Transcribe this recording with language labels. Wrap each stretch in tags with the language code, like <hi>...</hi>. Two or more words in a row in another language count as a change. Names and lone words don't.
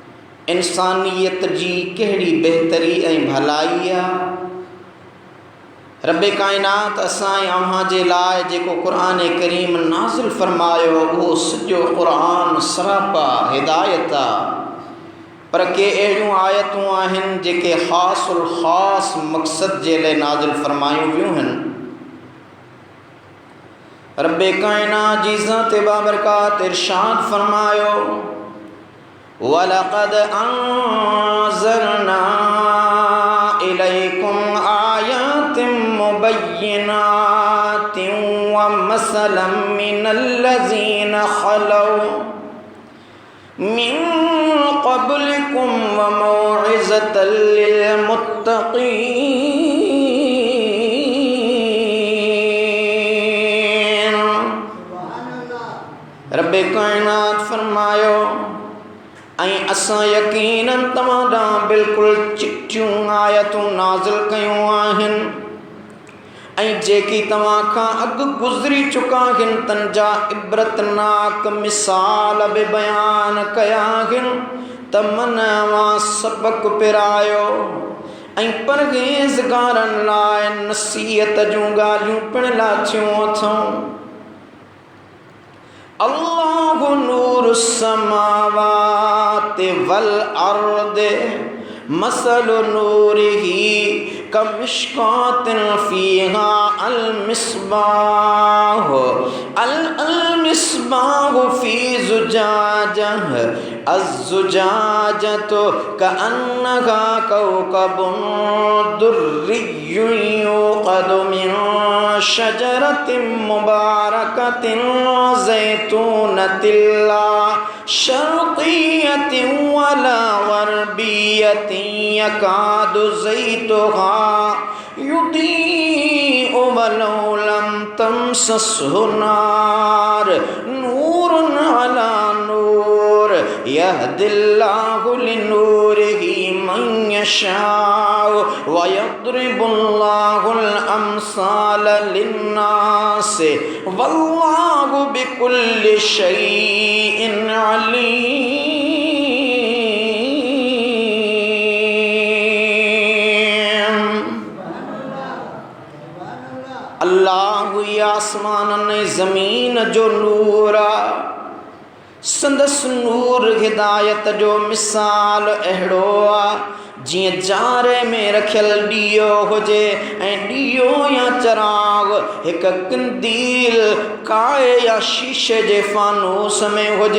<sd>इंसानियत जी कहिड़ी बहितरी ऐं भलाई आहे, रब कायनात असां अव्हां जे लाइ जेको क़ुरान करीम नाज़िल फरमायो उहो सॼो क़ुरान सरापा हिदायत आहे, पर के अहिड़ियूं आयतूं आहिनि जेके ख़ासुल ख़ास मक़सद जे लाइ नाज़िल फरमायूं वियूं आहिनि। रब कायनात जी ज़ात बाबरकात इरशाद फरमायो,</sd> <ar>ولقد أنزلنا إليكم آيات مبينات ومثلا من الذين خلوا من قبلكم وموعظة للمتقين.</ar> <sd>रब कायनात फरमायो, ऐं असां यकीनन तव्हां ॾांहुं बिल्कुलु चिटियूं आयतूं नाज़िल कयूं आहिनि, ऐं जेकी तव्हां खां अॻु गुज़री चुका आहिनि तन जा इबरतनाक मिसाल बि बयान कया आहिनि त मन मां सबक़ पिरायो ऐं परहेज़गारनि लाइ नसीहत जूं ॻाल्हियूं पिण लाथियूं अथऊं।</sd> <ar>الله نور السماوات والأرض مثل نوره كمشكاة فيها ال مصباح في زجاجة الزجاجة كأنها كوكب دري يوقد من شجرة مباركة زيتونة لا شرقية ولا غربية يكاد زيتها يضيء ولو لم تمسسه نار نور على نور يهدي الله لنوره من يشاء ويضرب الله الأمثال للناس والله بكل شيء عليم.</ar> <sd>अल्लाह आसमान ज़मीन जो नूर आहे, संदसि नूर हिदायत जो मिसाल अहिड़ो आहे जीअं जारे में रखियल ॾीओ हुजे ऐं ॾीओ या चराग हिक किंदील काए या शीशे जे फानूस में हुजे।</sd>